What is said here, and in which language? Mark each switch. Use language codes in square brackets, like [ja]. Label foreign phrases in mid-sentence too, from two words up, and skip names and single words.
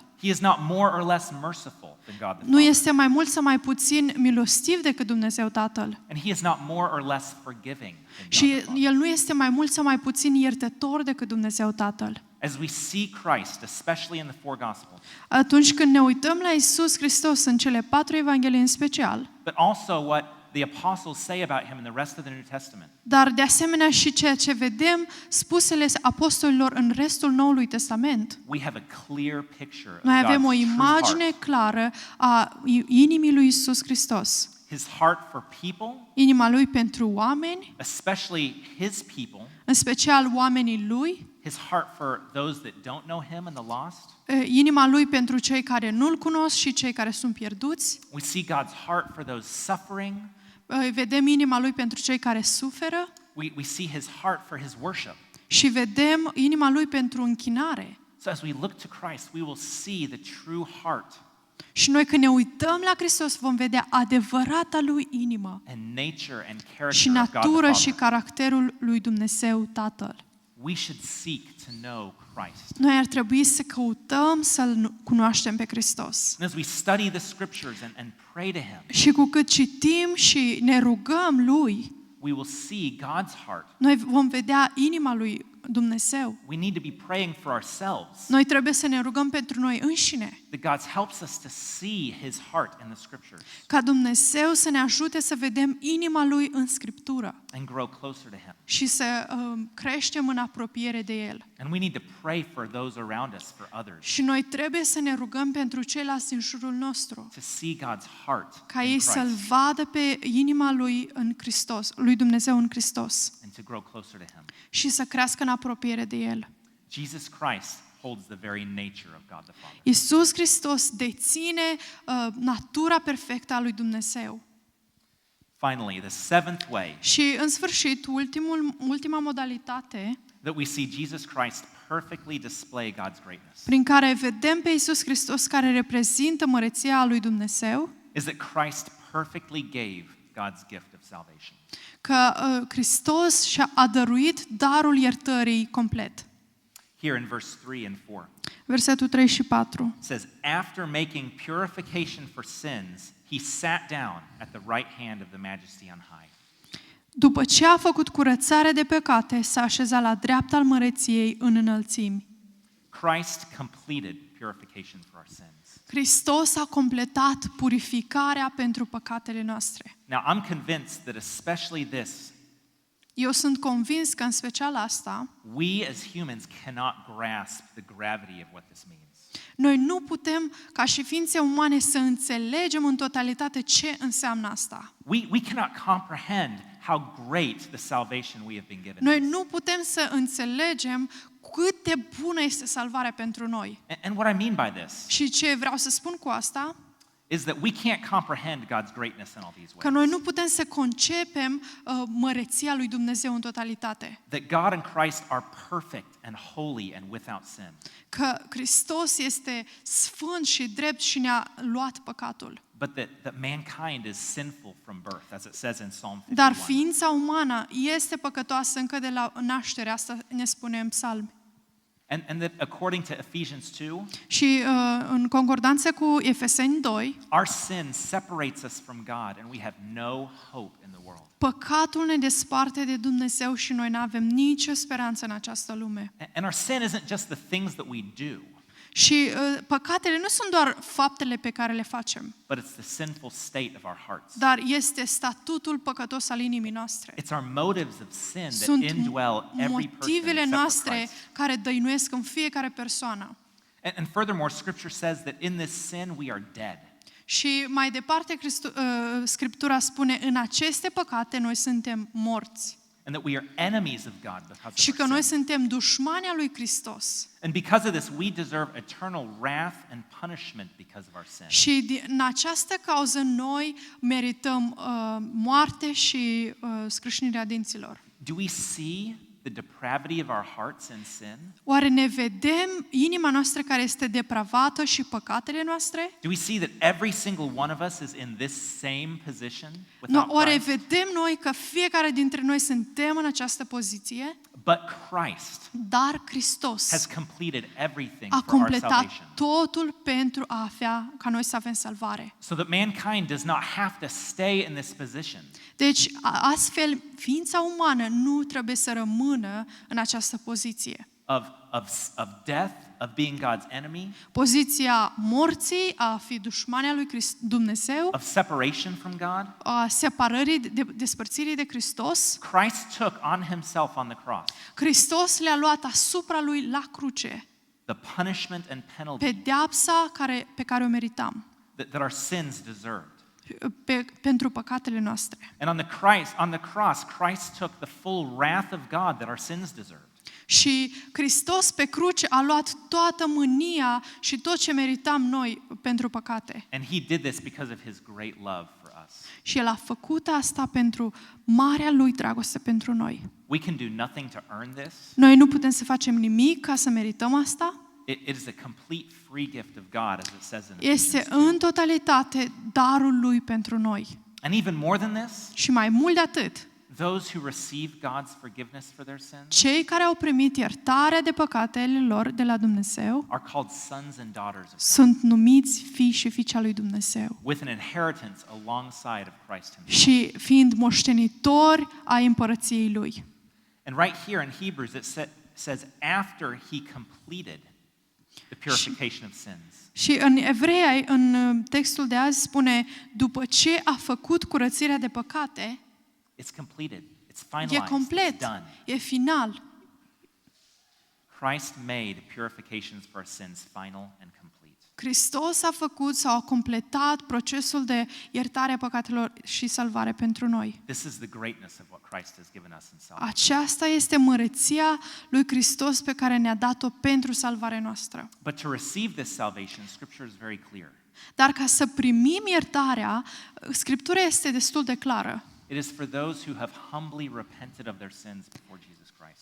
[en] He is not more or less merciful than God the [ro] Nu [en] Father. [ro] este mai mult sau mai puțin milostiv decât Dumnezeu Tatăl. [en] And he is not more or less forgiving than God [ro] Și [en] the Father. [ro] El nu este mai mult sau mai puțin iertător decât Dumnezeu Tatăl. [en] As we see Christ, especially in the four Gospels, [ro] Atunci când ne uităm la Iisus Hristos în cele 4 evanghelii în special, [en] but also what the apostles say about him in the rest of the New Testament, [ro] dar de asemenea și ceea ce vedem spusele apostolilor în restul Noului Testament, [en] we have a clear picture of [ro] noi avem o [en] God's true [ro] imagine [en] heart. [ro] clară a inimii lui Iisus Hristos. [en] His heart for people, [ro] Inima lui pentru oameni, [en] especially his people, [ro] în special oamenii lui, [en] his heart for those that don't know him and the lost. [ro] inima lui pentru cei care nu-L cunosc și cei care sunt pierduți. [en] We see God's heart for those suffering. [ro] Vedem inima lui pentru cei care suferă [en] We see his heart for his worship. [ro] și vedem inima lui pentru închinare. [en] So as we look to Christ, we will see the true heart [ro] Și noi când ne uităm la Hristos vom vedea adevărata lui inimă [en] and nature and [ro] și [en] character of God the [ro] natură și [en] Father. [ro] caracterul lui Dumnezeu Tatăl. [en] We should seek to know Christ. [ro] Noi ar trebui să căutăm să-L cunoaștem pe Hristos. [en] And as we study the scriptures and pray to him, [ro] Și cu cât citim și ne rugăm lui, [en] we will see God's heart [ro] noi vom vedea inima lui Dumnezeu. [en] We need to be praying for ourselves. [ro] Noi trebuie să ne rugăm pentru noi înșine, [en] That God helps us to see His heart in the Scriptures [ro] ca Dumnezeu să ne ajute să vedem inima Lui în Scriptură [en] and grow closer to Him. [ro] și să creștem în apropiere de El. [en] And we need to pray for those around us, for others, [ro] Și noi trebuie să ne rugăm pentru ceilalți din jurul nostru, [en] to see God's heart [ro] ca [en] in [ro] ei să-L [en] Christ [ro] vadă pe inima Lui în Hristos, lui Dumnezeu în Hristos, [en] and to grow closer to Him. [ro] și să crească în apropiere de El. [en] Jesus Christ holds the very nature of God the Father. [ro] Iisus Hristos deține natura perfectă a lui Dumnezeu. [en] Finally, the seventh way [ro] Și în sfârșit, ultima modalitate [en] that we see Jesus Christ perfectly display God's greatness [ro] prin care vedem pe Iisus Hristos care reprezintă măreția lui Dumnezeu, [en] is that Christ perfectly gave God's gift of salvation. [ro] că Hristos și-a dăruit darul iertării complet. [en] Here in verse 3 and 4, [ro] Versetul 3 și 4. [en] it says, "After making purification for sins, he sat down at the right hand of the Majesty on high." [ro] După ce a făcut curățare de păcate, s-a așezat la dreapta al măreției în înălțimi. [en] Christ completed purification for our sins. [ro] Hristos a completat purificarea pentru păcatele noastre. [en] Now, I'm convinced that especially this, [ro] Eu sunt convins că în special asta, [en] we as humans cannot grasp the gravity of what this means. [ro] noi nu putem, ca și ființe umane, să înțelegem în totalitate ce înseamnă asta. [en] We cannot comprehend how great the salvation we have been given. [ro] Noi nu putem să înțelegem cât de bună este salvarea pentru noi. [en] And what I mean by this [ro] Și ce vreau să spun cu asta? [en] is that we can't comprehend God's greatness in all these [ro] Că [en] ways. [ro] noi nu putem să concepem măreția lui Dumnezeu în totalitate. [en] That God and Christ are perfect and holy and without sin. [ro] Că Hristos este sfânt și drept și ne-a luat păcatul. [en] But that mankind is sinful from birth, as it says in Psalm 51. [ro] Dar ființa umană este păcătoasă încă de la naștere, asta ne spune în Psalmi. [en] And that according to Ephesians 2, [ro] Și în concordanță cu Efeseni 2, [en] our sin separates us from God and we have no hope in the world. [ro] păcatul ne desparte de Dumnezeu și noi nu avem nicio speranță în această lume. [en] And our sin isn't just the things that we do, [ro] Și păcatele nu sunt doar faptele pe care le facem, [en] but it's the sinful state of our hearts. [ro] dar este statutul păcătos al inimii noastre. [en] It's our motives of sin that [ro] Sunt [en] indwell every person [ro] motivele [en] except for [ro] noastre [en] Christ. [ro] care dăinuiesc în fiecare persoană. [en] And furthermore, Scripture says that in this sin we are dead. [ro] Și mai departe, Scriptura spune, în aceste păcate noi suntem morți. [en] And that we are enemies of God because [ro] Și [en] of [ro] că [en] our [ro] noi [en] sin. [ro] suntem dușmani al lui Hristos. [en] And because of this, we deserve eternal wrath and punishment because of our sin. [ro] Și în această cauză noi merităm moarte și scrâșnirea dinților. [en] Do we see the depravity of our hearts in sin? [ro] Oare ne vedem inima noastră care este depravată și păcatele noastre? [en] Do we see that every single one of us is in this same position [ro] No, [en] without [ro] oare [en] Christ? [ro] vedem noi că fiecare dintre noi suntem în această poziție? [en] But Christ [ro] Dar Hristos [en] has completed everything [ro] a [en] for our [ro] completat [en] salvation. [ro] totul pentru a avea, ca noi să avem salvare. [en] So that mankind does not have to stay in this position. [ro] Deci, astfel, ființa umană nu trebuie să rămână în această poziție. [en] Of death, of being God's enemy, [ro] Poziția morții, a fi dușmania lui Dumnezeu, [en] of separation from God. [ro] a separării, despărțirii de Hristos. [en] Christ took on himself on the cross [ro] Hristos le-a luat asupra lui la cruce [en] the punishment and penalty [ro] pedeapsa pe care o meritam [en] that our sins deserved. [ro] pentru păcatele noastre. [en] And on the cross, Christ took the full wrath of God that our sins deserved. [ro] Și Hristos pe cruce a luat toată mânia și tot ce meritam noi pentru păcate. [en] And he did this because of his great love for us. [ro] Și El a făcut asta pentru marea Lui dragoste pentru noi. [en] We can do nothing to earn this. [ro] Noi nu putem să facem nimic ca să merităm asta. [en] It is a complete free gift of God, as it says in [ro] Este [en] Ephesians 2. [ro] în totalitate darul Lui pentru noi. [en] And even more than this, [ro] Și mai mult de atât, [en] those who receive God's forgiveness for their sins [ro] cei care au primit iertarea de păcatele lor de la Dumnezeu [en] are called sons and daughters of God, [ro] sunt numiți fii și fiice al lui Dumnezeu. [en] with an inheritance alongside of Christ himself. [ro] Și fiind moștenitori ai împărăției Lui. [en] And right here in Hebrews, it says after he completed the purification of sins. [ro] Și în Evrei, în textul de azi, spune, după ce a făcut curățirea de păcate, [en] It's completed. It's [ro] e [en] finalized. It's [ro] complet, [en] done. [ro] e final. [en] Christ made purifications for our sins final and complete. [ro] Hristos a făcut sau a completat procesul de iertare a păcatelor și salvare pentru noi. [en] This is the greatness of what Christ has given us in salvation. [ro] Aceasta este măreția lui Hristos pe care ne-a dat-o pentru salvarea noastră. [en] But to receive this salvation, Scripture is very clear. [ro] Dar ca să primim iertarea, Scriptura este destul de clară. [en] It is for those who have humbly repented of their sins before Jesus Christ.